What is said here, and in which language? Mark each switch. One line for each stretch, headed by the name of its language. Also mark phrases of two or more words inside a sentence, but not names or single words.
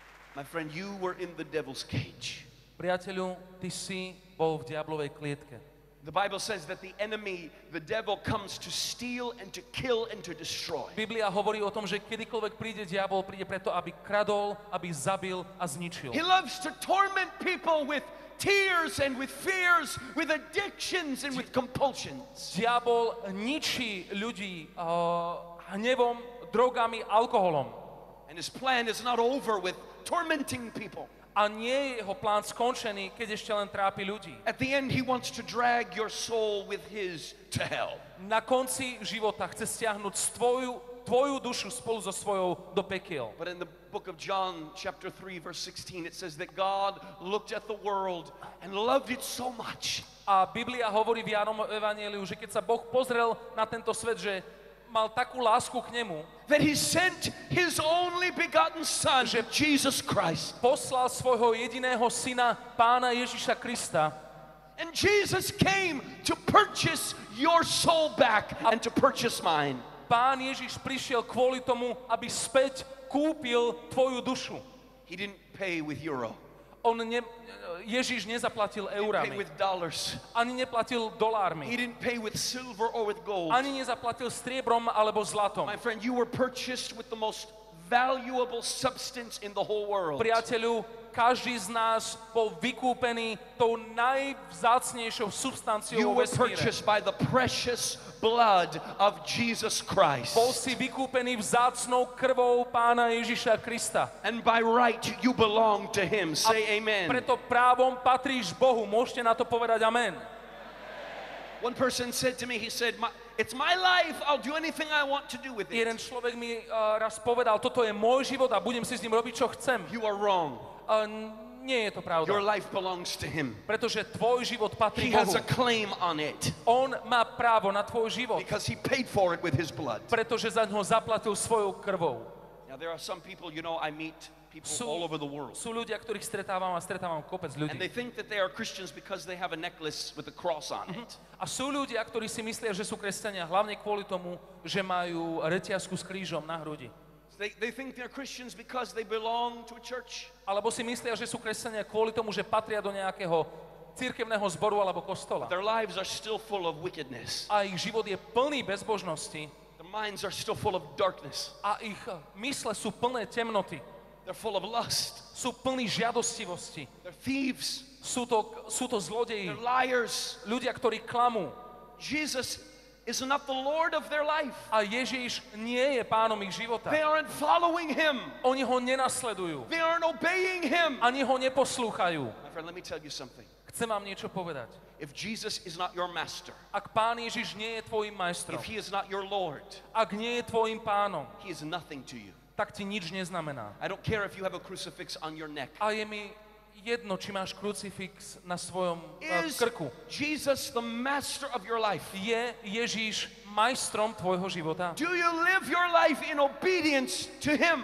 English: My friend, you were in the devil's cage.
Slovak: Priateľu, ty si bol v diablovej klietke.
English: The Bible says that the enemy, the devil, comes to steal and to kill and to destroy.
Slovak: Biblia hovorí o tom, že kedykoľvek príde diabol, príde preto, aby kradol, aby zabil a zničil.
English: He loves to torment people with tears and with fears, with addictions and with compulsions.
Slovak: Diabol ničí ľudí hnevom, drogami, alkoholom.
English: And his plan is not over with tormenting people.
Slovak: A nie je jeho plán skončený, keď ešte len trápi ľudí.
English: At the end, he wants to drag your soul with his to hell.
Slovak: Na konci života chce stiahnuť tvoju dušu spolu so svojou do pekiel.
English: But in the book of John, chapter 3, verse 16, it says that God looked at the world and loved it so much.
Slovak: A Biblia hovorí v Jánovom evanjeliu, že keď sa Boh pozrel na tento svet, že mal takú lásku k nemu,
English: that he sent his only begotten son, Jesus Christ.
Slovak: Poslal svojho jediného syna, Pána Ježiša Krista.
English: And Jesus came to purchase your soul back and to purchase mine.
Slovak: Pán Ježiš prišiel kvôli tomu, aby späť kúpil tvoju dušu.
English: He didn't pay with euro.
Slovak: Ježiš nezaplatil eurami.
English: He didn't pay with dollars.
Slovak: Ani neplatil dolármi.
English: He didn't pay with silver or with gold.
Slovak: Ani nezaplatil striebrom alebo zlatom.
English: My friend, you were purchased with the most valuable substance in the whole world.
Slovak: Priateľu, každý z nás bol vykúpený tou najvzácnejšou substanciou
English: You were
Slovak: vesmíre.
English: purchased by the precious blood of Jesus Christ.
Slovak: Bol si vykúpený vzácnou krvou Pána Ježiša Krista.
English: And by right you belong to him. Say amen.
Slovak: Preto právom patríš Bohu. Môžete na to povedať amen.
English: One person said to me, he said, it's my life, I'll do anything I want to do with it.
Slovak: Jeden človek mi raz povedal, toto je môj život a budem si s ním robiť, čo chcem.
English: You are wrong.
Slovak: Nie je to pravda.
English: Your life belongs to him.
Slovak: Pretože tvoj život patrí
English: He has
Slovak: Bohu.
English: a claim on it.
Slovak: On má právo na tvoj život.
English: Because he paid for it with his blood.
Slovak: Pretože za ňo zaplatil svojou krvou.
English: Now there are some people, I meet people all over the world.
Slovak: Sú ľudia, ktorých stretávam kopec ľudí.
English: And they think that they are Christians because they have a necklace with a cross on it.
Slovak: A sú ľudia, ktorí si myslia, že sú kresťania hlavne kvôli tomu, že majú reťazku s krížom na hrudi.
English: They think they're Christians because they belong to a church.
Slovak: Alebo si myslia, že sú kresťania kvôli tomu, že patria do nejakého cirkevného zboru alebo kostola.
English: Their lives are still full of wickedness.
Slovak: A ich život je plný bezbožnosti.
English: Their minds are still full of darkness.
Slovak: A ich mysle sú plné temnoty.
English: They're full of lust.
Slovak: Sú plní žiadostivosti.
English: They're thieves.
Slovak: Sú to zlodeji.
English: They're liars.
Slovak: Ľudia, ktorí klamú.
English: Jesus is not the Lord of their life.
Slovak: A Ježiš nie je pánom ich života.
English: They aren't following him.
Slovak: Oni ho nenasledujú.
English: They aren't obeying him.
Slovak: Ani ho neposlúchajú.
English: My friend, let me tell you something.
Slovak: Chcem vám niečo povedať.
English: If Jesus is not your master,
Slovak: Ak Pán Ježiš nie je tvojim majstrom,
English: if he is not your Lord,
Slovak: ak nie je tvojim pánom,
English: he is nothing to you.
Slovak: tak ti nič neznamená.
English: I don't care if you have a crucifix on your neck.
Slovak: A je mi jedno, či máš krucifix na svojom
English: Is
Slovak: krku.
English: Jesus the master of your life?
Slovak: Je Ježiš majstrom tvojho života?
English: Do you live your life in obedience to him?